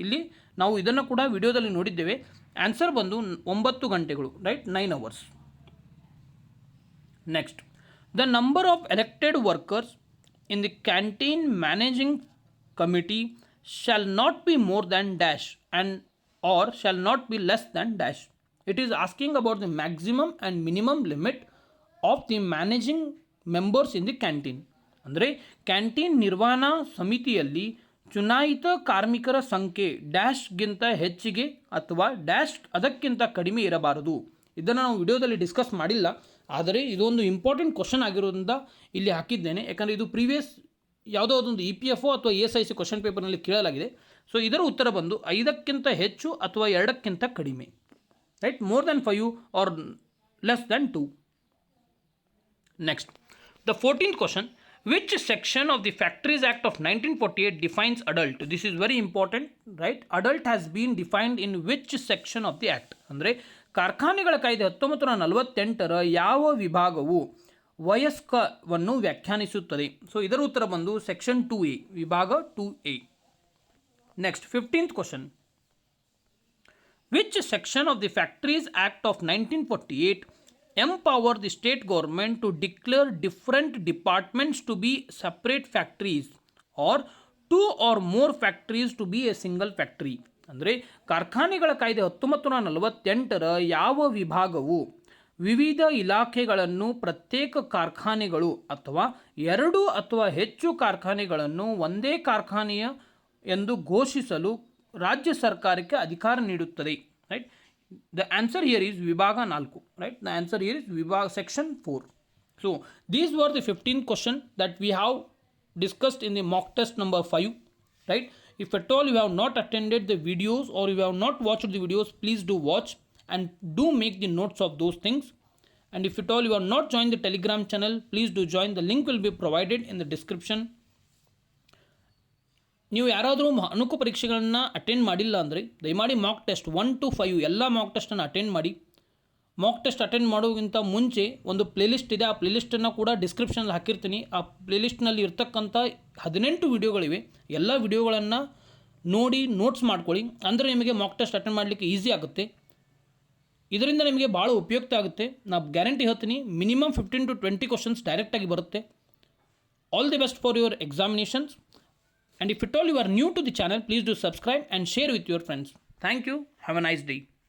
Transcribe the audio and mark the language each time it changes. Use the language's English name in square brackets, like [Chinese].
[Kannada] ಇಲ್ಲಿ ನಾವು ಇದನ್ನು ಕೂಡ ವಿಡಿಯೋದಲ್ಲಿ ನೋಡಿದ್ದೇವೆ. ಆನ್ಸರ್ ಬಂದು 9 ಗಂಟೆಗಳು. Right, [English] 9 hours. Next, the number of elected workers in the canteen managing committee shall not be more than dash and or shall not be less than dash. It is asking about the maximum and minimum limit of the managing members in the canteen. [Kannada] ಅಂದರೆ canteen ನಿರ್ವಹಣಾ ಸಮಿತಿಯಲ್ಲಿ ಚುನಾಯಿತ ಕಾರ್ಮಿಕರ ಸಂಖ್ಯೆ ಡ್ಯಾಶ್ಗಿಂತ ಹೆಚ್ಚಿಗೆ ಅಥವಾ dash ಅದಕ್ಕಿಂತ ಕಡಿಮೆ ಇರಬಾರದು. ಇದನ್ನು ನಾವು ವಿಡಿಯೋದಲ್ಲಿ ಡಿಸ್ಕಸ್ ಮಾಡಿಲ್ಲ, ಆದರೆ ಇದೊಂದು ಇಂಪಾರ್ಟೆಂಟ್ ಕ್ವಶನ್ ಆಗಿರೋದ್ರಿಂದ ಇಲ್ಲಿ ಹಾಕಿದ್ದೇನೆ. ಯಾಕಂದರೆ ಇದು ಪ್ರೀವಿಯಸ್ ಯಾವುದೋ ಒಂದು EPFO ಅಥವಾ ESIC ಕ್ವಶನ್ ಪೇಪರ್ನಲ್ಲಿ ಕೇಳಲಾಗಿದೆ. ಸೊ ಇದರ ಉತ್ತರ ಬಂದು 5ಕ್ಕಿಂತ ಹೆಚ್ಚು ಅಥವಾ 2ಕ್ಕಿಂತ ಕಡಿಮೆ. [English] Right, more than 5 or less than 2. Next, the 14th question, which section of the factories act ಆಫ್ 1948 defines adult? This is very important. Right, adult has been defined in which section of the act? [Kannada] ಅಂದರೆ ಕಾರ್ಖಾನೆಗಳ ಕಾಯ್ದೆ 1948ರ ಯಾವ ವಿಭಾಗವು ವಯಸ್ಕವನ್ನು ವ್ಯಾಖ್ಯಾನಿಸುತ್ತದೆ? So ಇದರ ಉತ್ತರ ಬಂದು section 2A, ವಿಭಾಗ 2A. [English] Next, 15th question, which section of the factories act ಆಫ್ 1948 empower the state government to declare different departments to be separate factories or 2 or more factories to be a single factory? [Kannada] ಅಂದರೆ ಕಾರ್ಖಾನೆಗಳ ಕಾಯ್ದೆ 1948ರ ಯಾವ ವಿಭಾಗವು ವಿವಿಧ ಇಲಾಖೆಗಳನ್ನು ಪ್ರತ್ಯೇಕ ಕಾರ್ಖಾನೆಗಳು ಅಥವಾ 2 ಅಥವಾ ಹೆಚ್ಚು ಕಾರ್ಖಾನೆಗಳನ್ನು ಒಂದೇ ಕಾರ್ಖಾನೆಯ ಎಂದು ಘೋಷಿಸಲು ರಾಜ್ಯ ಸರ್ಕಾರಕ್ಕೆ ಅಧಿಕಾರ ನೀಡುತ್ತದೆ? [English] ರೈಟ್, the answer here is ವಿಭಾಗ 4. right, the answer here is ವಿಭಾಗ section 4. So these were the 15 questions that we have discussed in the mock test number 5. right, if at all you have not attended the videos or you have not watched the videos, please do watch, and do make the notes of those things. And if at all you are not joined the Telegram channel, please do join. The link will be provided in the description. [Kannada] ನೀವು ಯಾರಾದರೂ ಅಣುಕು ಪರೀಕ್ಷೆಗಳನ್ನು attend ಮಾಡಿಲ್ಲ ಅಂದರೆ ದಯಮಾಡಿ mock test 1 to 5 ಎಲ್ಲ Mach ಟೆಸ್ಟನ್ನು attend ಮಾಡಿ. Mock test attend ಮಾಡೋಕ್ಕಿಂತ ಮುಂಚೆ ಒಂದು ಪ್ಲೇಲಿಸ್ಟ್ ಇದೆ, ಆ ಪ್ಲೇಲಿಸ್ಟನ್ನು ಕೂಡ ಡಿಸ್ಕ್ರಿಪ್ಷನಲ್ಲಿ ಹಾಕಿರ್ತೀನಿ. ಆ ಪ್ಲೇಲಿಸ್ಟ್ನಲ್ಲಿ ಇರ್ತಕ್ಕಂಥ 18 ವಿಡಿಯೋಗಳಿವೆ. ಎಲ್ಲ ವಿಡಿಯೋಗಳನ್ನು ನೋಡಿ ನೋಟ್ಸ್ ಮಾಡ್ಕೊಳ್ಳಿ, ಅಂದರೆ ನಿಮಗೆ ಮಾಕ್ ಟೆಸ್ಟ್ ಅಟೆಂಡ್ ಮಾಡಲಿಕ್ಕೆ ಈಸಿ ಆಗುತ್ತೆ. ಇದರಿಂದ ನಿಮಗೆ ಭಾಳ ಉಪಯುಕ್ತ ಆಗುತ್ತೆ. ನಾನು ಗ್ಯಾರಂಟಿ ಹೇಳ್ತೀನಿ, ಮಿನಿಮಮ್ 15 to 20 ಕ್ವಶನ್ಸ್ ಡೈರೆಕ್ಟಾಗಿ ಬರುತ್ತೆ. [English] All the best for your examinations. And if at all you are new to the channel, please do subscribe and share with your friends. Thank you. Have a nice day.